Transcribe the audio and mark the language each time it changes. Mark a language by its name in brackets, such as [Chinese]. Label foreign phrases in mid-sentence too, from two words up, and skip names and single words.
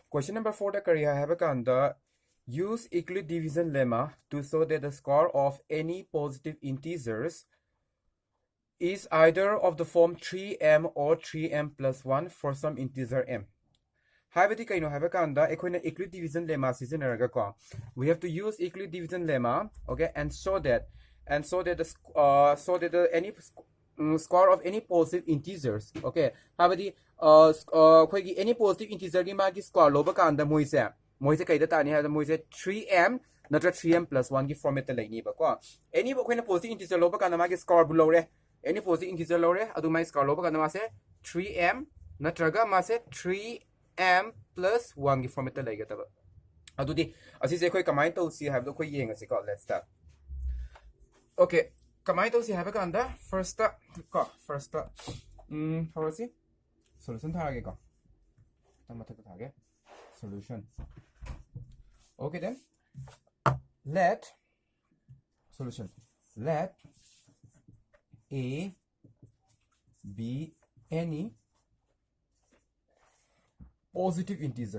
[English] Question number 4 [Manipuri] da kariya hai kanda [English] use Euclid division lemma to show that the score of any positive integers is either of the form 3m or 3m plus 1 for some integer m. [Manipuri] Habati kaino have kanda ekhona Euclid division lemma sizinaraga ko. [English] We have to use Euclid division lemma, okay, and show that the any score of any positive integers, okay. [Manipuri] Habati [English] any positive integer [Manipuri] gi magi score loba kanda moise kaida tani ha moise 3m natra 3m plus 1 gi format lai ni ba ko. [English] Any positive integer [Manipuri] loba kanda magi score bu lore. [English] Any positive integer [Manipuri] lore adu mai score loba kanda mase 3m natraga mase 3m plus 1 gi format lai ga taba. Adu di asi se khoi kamai to si have do khoi yeng asi ko. [English] Let's start. Okay, [Manipuri] kamai to si have kanda [English] first how is it? [Manipuri] Solution thage ko. Tamathak thage solution. [English] Okay then, let A be any positive integer.